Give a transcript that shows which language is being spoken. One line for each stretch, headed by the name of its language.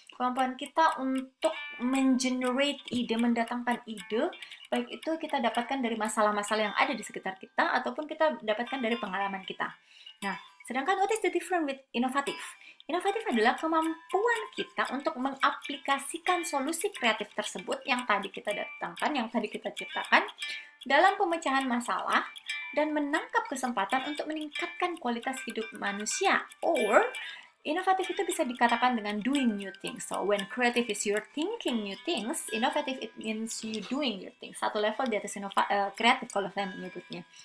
Indonesian: Kemampuan kita untuk mengenerate ide, mendatangkan ide, baik itu kita dapatkan dari masalah-masalah yang ada di sekitar kita, ataupun kita dapatkan dari pengalaman kita. Nah, sedangkan
English: what is the difference with inovatif?
Indonesian: Inovatif adalah kemampuan kita untuk mengaplikasikan solusi kreatif tersebut yang tadi kita datangkan, yang tadi kita ciptakan, dalam pemecahan masalah dan menangkap kesempatan untuk meningkatkan kualitas hidup manusia. Or inovatif itu bisa dikatakan dengan
English: doing new things. So when creative is your thinking new things, innovative it means you doing new things.
Indonesian: Satu level di atas kreatif kalau saya menyebutnya.